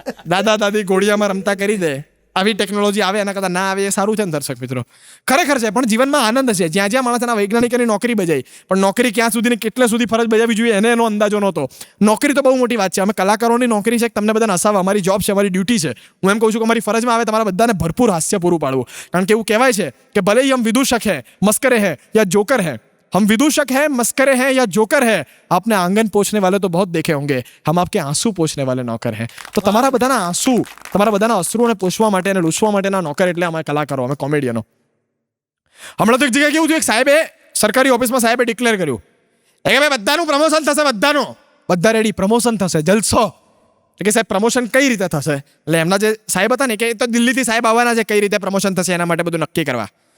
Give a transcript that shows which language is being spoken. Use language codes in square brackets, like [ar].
[gu] દાદા દાદી ઘોડિયામાં રમતા કરી દે. આવી ટેકનોલોજી આવે એના કરતાં ના આવે એ સારું છે ને દર્શક મિત્રો, ખરેખર છે. પણ જીવનમાં આનંદ છે. જ્યાં જ્યાં માણસ એના વૈજ્ઞાનિકોની નોકરી બજાવી, પણ નોકરી ક્યાં સુધી ને કેટલે સુધી ફરજ બજાવવી જોઈએ એને એનો અંદાજો નહોતો. નોકરી તો બહુ મોટી વાત છે. અમે કલાકારોની નોકરી છે, તમને બધાને હસાવવા અમારી જોબ છે, અમારી ડ્યુટી છે. હું એમ કહું છું કે અમારી ફરજમાં આવે તમારા બધાને ભરપૂર હાસ્ય પૂરું પાડવું. કારણ કે એવું કહેવાય છે કે [hi] ભલે હમ વિદૂષક હૈ, મસ્કરે હૈ યા જોકર હૈ, हम विदूषक हैं, मस्करे हैं या जोकर है, आपने आंगन पोछने वाले तो बहुत देखे होंगे, हम आपके आंसू पोछने वाले नौकर हैं. [gu] તો તમારા બધાના આંસુ, તમારા બધાના અશ્રુને પોષવા માટે અને લૂછવા માટેના નોકર એટલે અમે કલાકારો, અમે કોમેડિયનો. હમણાં તો એક જગ્યાએ કેવું થયું, એક સાહેબે સરકારી ઓફિસમાં સાહેબે ડિક્લેર કર્યું કે ભાઈ બધાનું પ્રમોશન થશે, બધાનું, બધા રેડી, પ્રમોશન થશે, જલસો. એટલે કે સાહેબ પ્રમોશન કઈ રીતે થશે? એટલે એમના જે સાહેબ હતા ને કે તો દિલ્હીથી સાહેબ આવવાના છે, કઈ રીતે પ્રમોશન થશે એના માટે બધું નક્કી કરવા.